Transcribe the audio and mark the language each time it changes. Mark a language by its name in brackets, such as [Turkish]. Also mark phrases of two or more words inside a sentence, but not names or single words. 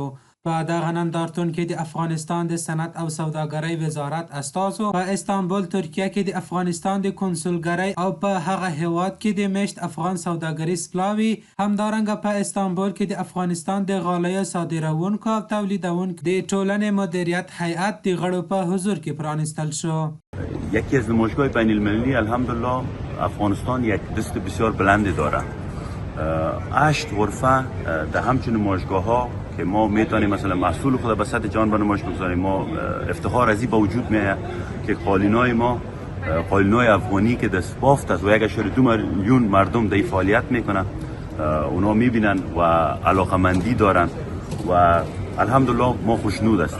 [Pashto] په دغه نندارتون کې د افغانستان د صنعت او سوداګرۍ وزارت استازو په استانبول ترکیه کې د افغانستان د کنسولګرۍ او په هغه هیواد کې د میشت افغان سوداګریز پلاوي همدارنګه په استانبول کې د افغانستان د غالیو صادرونکو او تولیدونکو د ټولنې مدیریت هیئت د غړو په حضور کې پرانیستل شو. [Persian] یکی از نمایشگاه بین المللی الحمدلله افغانستان یک دست بسیار بلندی داره. 8 غرفه در همچون نمایشگاه ها که ما میتونیم مثلا محصول خود به سطح جهان به نمایش بگذاریم. ما افتخار از این با وجود میاد که قالینای ما قالینای افغانی که دست بافت است و 1.2 میلیون مردم در فعالیت میکنن، اونا میبینن و علاقمندی دارن و الحمدلله ما خوشنود هستیم